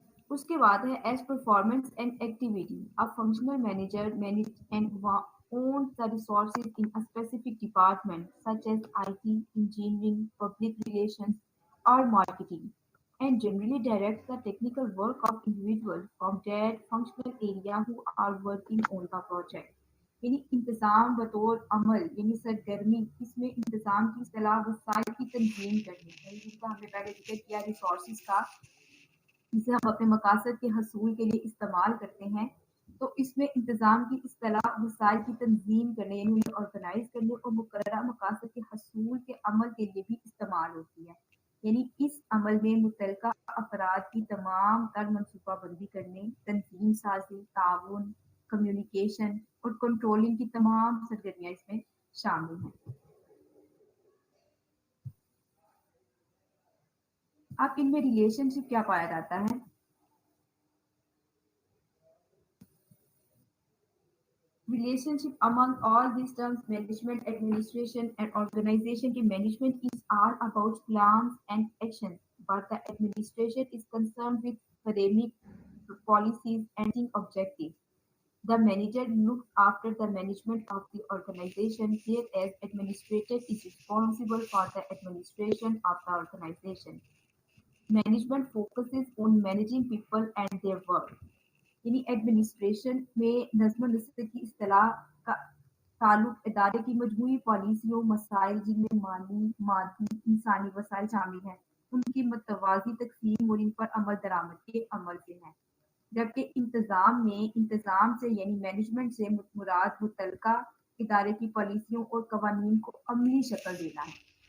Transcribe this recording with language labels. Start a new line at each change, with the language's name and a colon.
Urdu: اس کے بعد ہے as performance and activity.
English: A functional manager manage and owns the resources in a specific department such as IT, engineering, public relations, or marketing, and generally directs the technical work of individuals from that functional area who are working on the project.
Urdu: یعنی انتظام بطور عمل، یعنی سرگرمی، اس میں انتظام کی اصطلاح وسائل کی تنظیم کرنی، یعنی جن کا ہم نے پہلے ذکر کیا ریسورسز کا، جسے ہم اپنے مقاصد کے حصول کے لیے استعمال کرتے ہیں. تو اس میں انتظام کی اصطلاح وسائل کی تنظیم کرنے، یعنی انہیں آرگنائز کرنے اور مقررہ مقاصد کے حصول کے عمل کے لیے بھی استعمال ہوتی ہے. یعنی اس عمل میں متعلقہ افراد کی تمام تر منصوبہ بندی کرنے، تنظیم سازی، تعاون، کمیونیکیشن
English: اور کنٹرولنگ کی تمام سرگرمیاں اس میں شامل ہیں۔ اب ان میں ریلیشن شپ کیا پایا جاتا ہے؟ Relationship among all these terms, management, administration, and organization की management is all about plans and actions, but the administration is concerned with framing policies and setting objectives. The manager looks after the management of the organization, whereas administrator is responsible for the administration of the organization. Management focuses on managing people and their work.
Urdu: یعنی administration میں نظم و نسق کی اصطلاح کا تعلق ادارے کی مجموعی پالیسیوں مسائل جن میں مالی مادی انسانی وسائل شامل ہیں ان کی متوازی تقسیم اور ان پر عمل درآمد کے عمل سے ہے، جبکہ انتظام میں انتظام سے یعنی مینجمنٹ سے مراد متعلقہ ادارے کی پالیسیوں اور قوانین کو عملی شکل دینا ہے۔